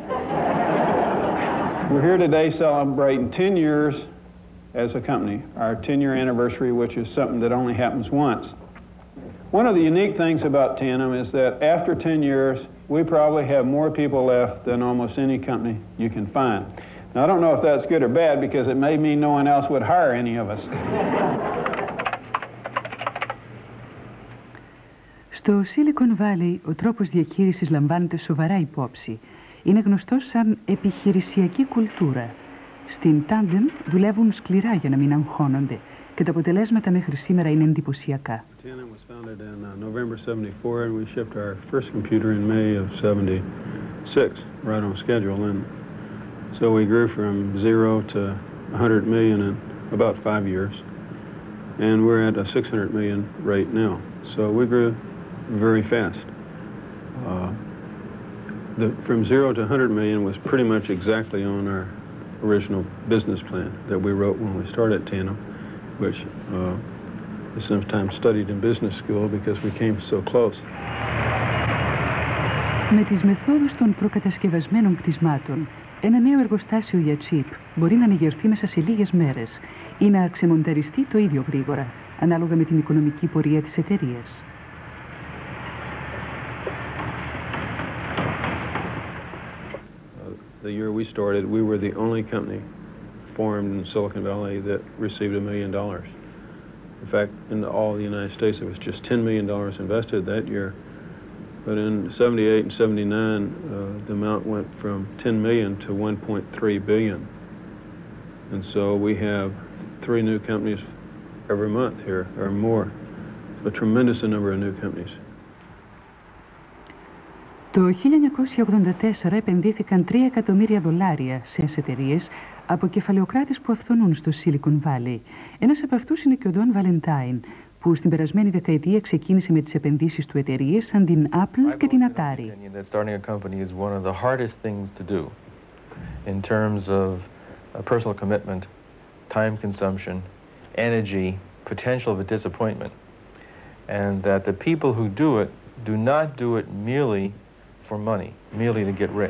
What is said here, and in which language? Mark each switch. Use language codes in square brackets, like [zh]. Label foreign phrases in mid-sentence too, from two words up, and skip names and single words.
[en] We're here today celebrating 10 years as a company, our 10-year anniversary, which is something that only happens once. One of the unique things about Tandem is that after 10 years, we probably have more people left than almost any company you can find. Now, I don't know if that's good or bad, because it may mean no one else would hire any of us. [el] Στο Silicon Valley, ο τρόπος διαχείρισης λαμβάνεται σοβαρά υπόψη. Είναι γνωστός σαν επιχειρησιακή κουλτούρα. Στην Tandem δουλεύουν σκληρά για να μην αγχώνονται και τα αποτελέσματα μέχρι σήμερα είναι εντυπωσιακά. [en] Tandem was founded in November 74, and we shipped our first computer in May of 76, right on schedule. And so we grew from 0 to 100 million in about 5 years, and we're at a 600 million rate now. So we grew very fast. From 0 to 100 million was pretty much exactly on our original business plan that we wrote when we started Tandem, which is sometimes studied in business school because we came so close. [el] Με τις μεθόδους των προκατασκευασμένων κτισμάτων, ένα νέο εργοστάσιο για τσίπ μπορεί να ανεγερθεί μέσα σε λίγες μέρες ή να ξεμονταριστεί το ίδιο γρήγορα, ανάλογα με την οικονομική πορεία της εταιρείας. [en] The year we started, we were the only company formed in Silicon Valley that received $1 million. In fact, in all the United States, it was just $10 million invested that year. But in 78 and 79, the amount went from 10 million to 1.3 billion. And so we have 3 new companies every month here, or more. A tremendous number of new companies. [el] Το 1984 επενδύθηκαν $3 εκατομμύρια σε εταιρείες από κεφαλαιοκράτες που αυθονούν στο Silicon Valley. Ένας από αυτούς είναι και ο Don Valentine, που στην περασμένη δεκαετία ξεκίνησε με τις επενδύσεις του εταιρείες σαν την Apple και την Atari. [en] Starting a company is one of the hardest things to do in terms of personal commitment, time consumption, energy, potential of disappointment. And that the people who do it do not do it merely for money, merely to get rich.